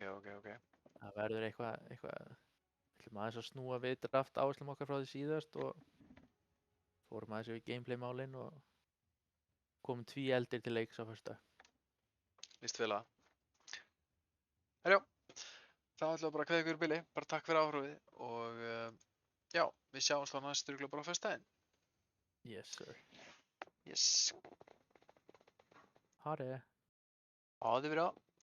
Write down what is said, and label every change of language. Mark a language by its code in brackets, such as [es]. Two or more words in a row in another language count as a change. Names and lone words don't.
[is] Það verður eitthvað, við ætlum aðeins að snúa við draft áherslum okkar frá því síðast og fórum aðeins yfir gameplay málin og komum 2 eldir til leiks á föstudag. Líst vel að. Herjá, þá ætlum við bara að kveðja ykkur í bili, bara takk fyrir áhrifið og já, við sjáumst á næstu örugglega bara á föstudaginn. [en] Yes sir. Yes. [no] Ha det. Ha det bra.